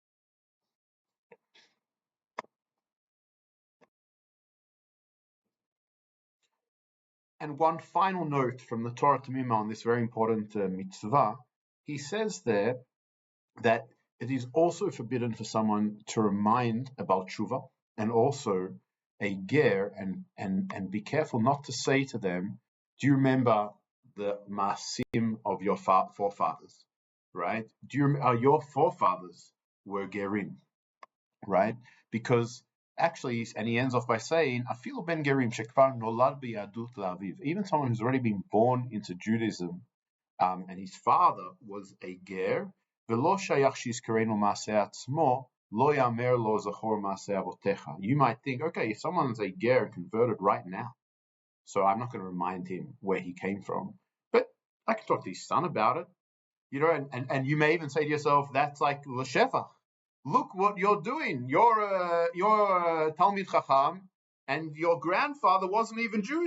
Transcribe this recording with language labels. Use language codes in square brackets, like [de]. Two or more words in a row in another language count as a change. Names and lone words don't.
[en] And one final note from the Torah Tamima on this very important mitzvah, he says there that it is also forbidden for someone to remind about tshuva, and also a ger, and be careful not to say to them, do you remember the maasim of your forefathers, right? Your forefathers were gerim, right? Because actually, and he ends off by saying, [he] אפילו בן גרים שכבר נולד ביהדות לאביו, [en] even someone who's already been born into Judaism, and his father was a ger, [he] ולא שייך שיזכירנו מעשה עצמו, לא יאמר לו זכור מעשה אבותיך. [en] You might think, okay, if someone's a ger converted right now, so I'm not going to remind him where he came from, but I can talk to his son about it, and you may even say to yourself, that's like l'shevach. Look what you're doing. You're a [he] תלמיד חכם, [en] and your grandfather wasn't even Jewish.